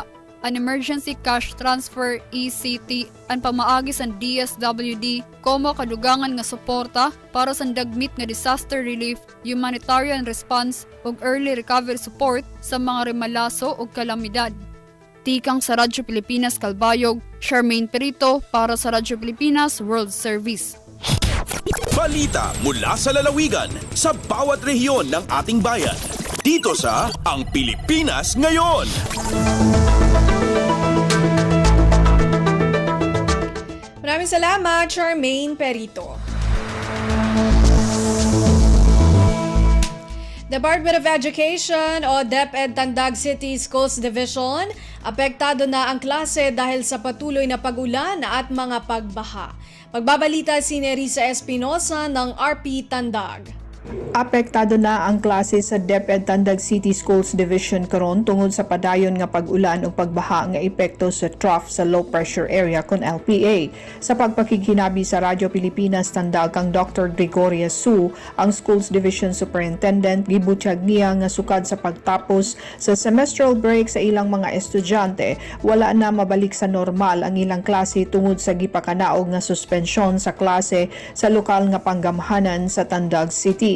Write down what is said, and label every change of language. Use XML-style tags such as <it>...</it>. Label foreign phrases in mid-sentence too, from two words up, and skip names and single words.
<ceb>An Emergency Cash Transfer ECT ang pamaagi sa DSWD komo kadugangan nga suporta para sa dagmit nga</ceb> <en>disaster relief, humanitarian response</en> <ceb>ug</ceb> <en>early recovery support</en> <ceb>sa mga remalaso ug kalamidad. Tikang sa Radyo Pilipinas Calbayog, Charmaine Perito para sa Radyo Pilipinas World Service.</ceb> <tl>Balita mula sa lalawigan sa bawat rehiyon ng ating bayan. Dito sa Ang Pilipinas Ngayon. Maraming salamat, Charmaine Perito. Department of Education o DepEd Tandag City Schools Division, apektado na ang klase dahil sa patuloy na pag-ulan at mga pagbaha. Pagbabalita si Nerissa Espinosa ng RP Tandag.</tl> <ceb>Apektado na ang klase sa DepEd Tandag City Schools Division karon tungod sa padayon nga pag-ulan ug pagbaha nga epekto sa trough sa</ceb> <en>low pressure area</en> <ceb>kon LPA. Sa pagpakikinabi sa Radyo Pilipinas Tandag kang Dr. Gregoria Su, ang</ceb> <en>Schools Division Superintendent,</en> <ceb>gibutyag niya nga sukad sa pagtapos sa</ceb> <en>semestral break</en> <ceb>sa ilang mga estudyante, wala na mabalik sa normal ang ilang klase tungod sa gipakanaog nga suspensyon sa klase sa lokal nga panggamhanan sa Tandag City.</ceb>